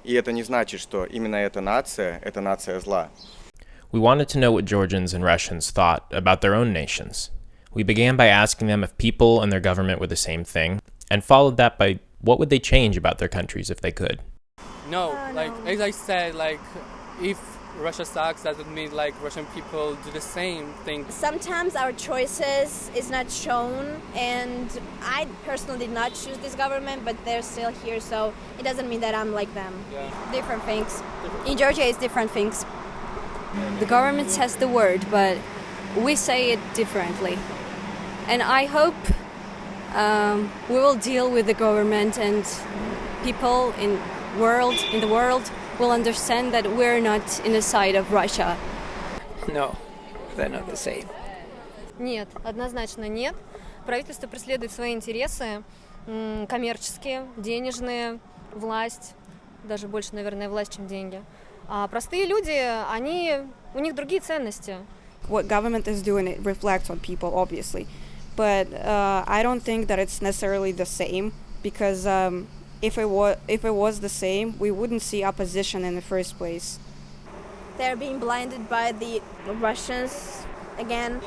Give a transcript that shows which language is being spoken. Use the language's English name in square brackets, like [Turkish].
[Russian] И это не значит, что именно эта нация зла. [English] We wanted to know what Georgians and Russians thought about their own nations. We began by asking them if people and their government were the same thing, and followed that by what would they change about their countries if they could. No, like as I said, like if Russia sucks, doesn't mean like Russian people do the same thing. Sometimes our choices is not shown, and I personally did not choose this government, but they're still here, so it doesn't mean that I'm like them. Yeah. Different things. In Georgia, it's different things. The government says the word, but we say it differently. And I hope we will deal with the government, and people in the world will understand that we're not in the side of Russia. No, they're not the same. [Russian] Нет, однозначно нет. Правительство преследует свои интересы коммерческие, денежные, власть, даже больше, наверное, власть, чем деньги. А простые люди, у них другие ценности. [English] What government is doing, it reflects on people, obviously. But I don't think that it's necessarily the same, because if it was the same, we wouldn't see opposition in the first place. They're being blinded by the Russians again.